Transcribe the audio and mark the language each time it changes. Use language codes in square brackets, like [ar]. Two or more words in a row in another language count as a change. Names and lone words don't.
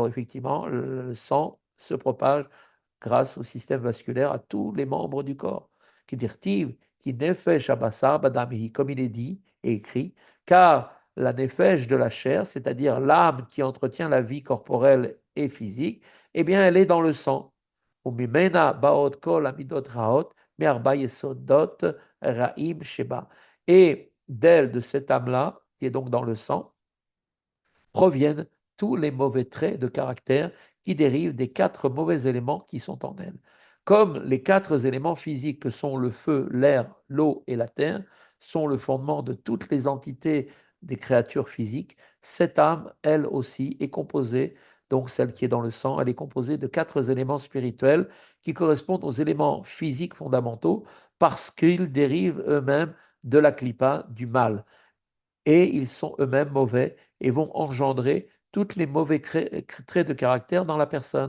[fr] Effectivement, le sang se propage grâce au système vasculaire à tous les membres du corps. [he] כי דכתיב, כי נפש הבשר בדם היא, [fr] comme il est dit et écrit, car la nefesh de la chair, c'est-à-dire l'âme qui entretient la vie corporelle et physique, eh bien, elle est dans le sang. [he] וממנה באות כל המדות רעות, מארבע יסודות רעים שבה. [fr] Et d'elle, de cette âme-là, qui est donc dans le sang, proviennent tous les mauvais traits de caractère qui dérivent des quatre mauvais éléments qui sont en elle. Comme les quatre éléments physiques que sont le feu, l'air, l'eau et la terre sont le fondement de toutes les entités des créatures physiques, cette âme, elle aussi, est composée, donc celle qui est dans le sang, elle est composée de quatre éléments spirituels qui correspondent aux éléments physiques fondamentaux parce qu'ils dérivent eux-mêmes de la clipa, du mal, et ils sont eux-mêmes mauvais et vont engendrer tous les mauvais traits de caractère dans la personne.